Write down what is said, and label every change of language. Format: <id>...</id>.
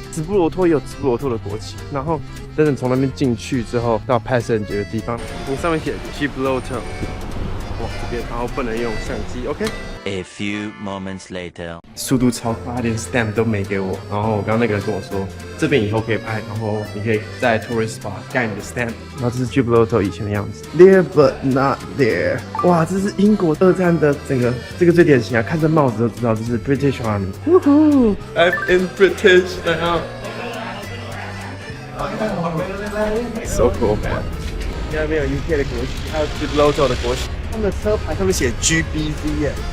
<zh>直布罗陀也有直布罗陀的国旗。然后等等从那边进去之后，到 passenger 的地方，上面写 Gibraltar， 哇，这边然后不能用相机 ，OK。A</zh> <en>few moments later，</en> <zh>速度超快，他连 stamp 都没给我。然后我刚刚那个人跟我说，这边以后可以拍，然后你可以在 tourist spot 盖你的 stamp。然后这是 Gibraltar 以前的样子 ，</zh> <en>There but not there。</en> <zh>哇，这是英国2战的整个，这个最典型啊，看这帽子都知道这是 British Army。</zh> <en>呜呼 ，I'm in British now。So cool man。</en> <zh>那边有 UK 的国旗，还有 Gibraltar 的国旗，他们的车牌上面写 GBZ 耶。</zh>